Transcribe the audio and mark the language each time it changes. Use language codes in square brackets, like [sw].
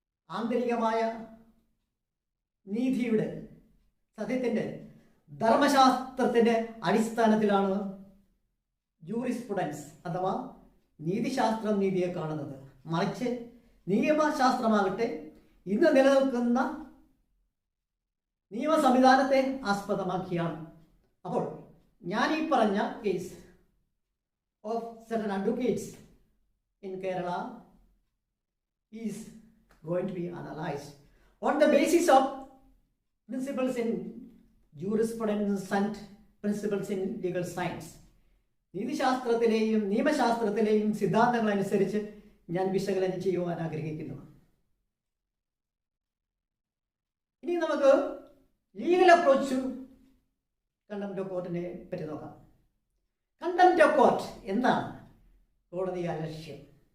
[ml] ആന്തരികമായ നീതിയുടെ, സത്യത്തിൻ്റെ, ധർമ്മശാസ്ത്രത്തിൻ്റെ അടിസ്ഥാനത്തിലാണ് ജൂറിസ്പ്രുഡൻസ് അഥവാ നീതിശാസ്ത്രം നീതിയെ കാണുന്നത്. മറിച്ച് നിയമശാസ്ത്രമാകട്ടെ ഇന്ന് നിലനിൽക്കുന്ന നിയമ സംവിധാനത്തെ ആസ്പദമാക്കിയാണ്. അപ്പോൾ ഞാൻ ഈ പറഞ്ഞ [en] Case of certain advocates in Kerala is going to be analyzed on the basis of principles in jurisprudence and principles in legal science. [ml] നീതിശാസ്ത്രത്തിലെയും നിയമശാസ്ത്രത്തിലെയും സിദ്ധാന്തങ്ങൾ അനുസരിച്ച് ഞാൻ വിശകലനം ചെയ്യുവാൻ ആഗ്രഹിക്കുന്നു. ഇനി നമുക്ക് ലീഗൽ അപ്രോച്ച് കണ്ടംപ്റ്റ് ഓഫ് കോർട്ടിനെ പറ്റി നോക്കാം. കണ്ടംപ്റ്റ് ഓഫ് കോർട്ട് എന്താണ്? കോടതി അലക്ഷ്യം.